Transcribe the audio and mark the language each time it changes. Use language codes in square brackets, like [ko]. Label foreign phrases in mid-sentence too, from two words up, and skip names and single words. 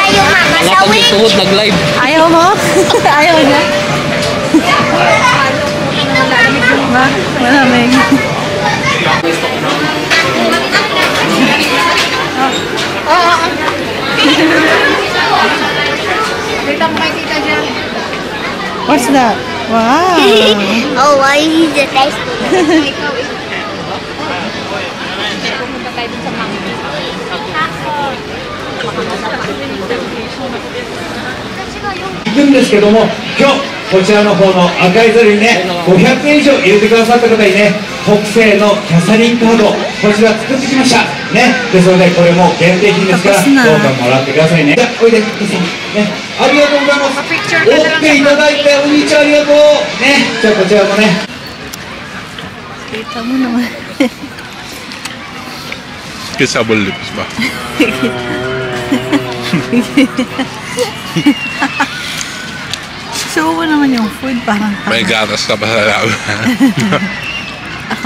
[tl] Tuhod nag-live. Ayaw mo? Ayaw niya? Ba? Malamig. [en] What's that? Wow. Oh, why is it tasty? [tl] Pumunta tayo dun sa mountain. [ja] 行くんですけども、今日こちらの方の赤いザルにね、500円以上入れてくださった方にね、特製のキャサリンカード、こちら作ってきましたね。ですのでこれも限定品ですから、どうかもらってくださいね。じゃあおいでくださいね。ありがとうございます。折っていただいて、お兄ちゃんありがとうね。じゃあこちらもね。 [tl] Kita mo naman. [en] Kissable lips [tl] ba? Show mo naman yung food, parang May gatas ka pa sa labi. Ako?